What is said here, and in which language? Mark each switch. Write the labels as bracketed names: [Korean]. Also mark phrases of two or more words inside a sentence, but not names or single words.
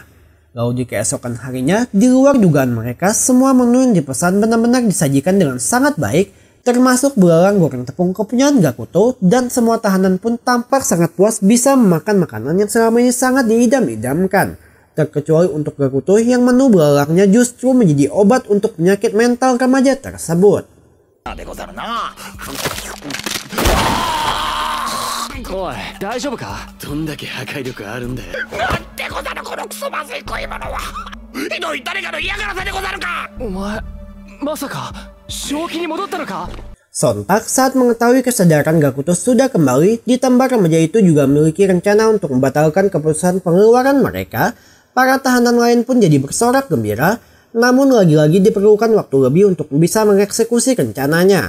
[Indonesian] Lalu di keesokan harinya, di luar dugaan mereka, semua menu yang dipesan benar-benar disajikan dengan sangat baik, termasuk belalang goreng tepung kepunyaan Gakuto, dan semua tahanan pun tampak sangat puas bisa memakan makanan yang selama ini sangat diidam-idamkan. Terkecuali untuk Gakuto yang menu belalangnya justru menjadi obat untuk penyakit mental remaja tersebut. [Japanese] おい、大丈夫か? どんだけ破壊力あるんだよ。なんてことだこのクソまずい食い物は。ひどい誰かの嫌がらせでござるか。お前、まさか正気に戻ったのか? [Indonesian] Sontak saat mengetahui kesadaran Gakuto sudah kembali, ditambah remaja itu juga memiliki rencana untuk membatalkan keputusan pengeluaran mereka, para tahanan lain pun jadi bersorak gembira, namun lagi-lagi diperlukan waktu lebih untuk bisa mengeksekusi rencananya.